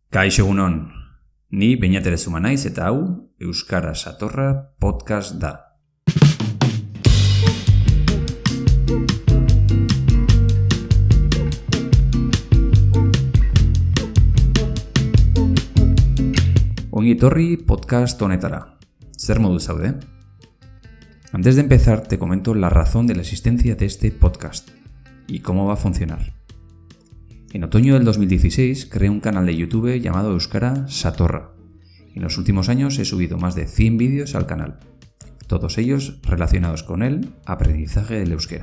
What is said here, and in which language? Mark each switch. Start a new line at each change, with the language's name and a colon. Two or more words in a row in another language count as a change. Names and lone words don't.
Basque: Kaixo egunon, ni Beñat Zuma naiz eta hau Euskara Satorra podcast da. Ongi etorri podcast honetara. Zer modu zaude?
Spanish: Antes de empezar te comento la razón de la existencia de este podcast y cómo va a funcionar. En otoño del 2016 creé un canal de YouTube llamado Euskara Satorra. En los últimos años he subido más de 100 vídeos al canal, todos ellos relacionados con el aprendizaje del euskera.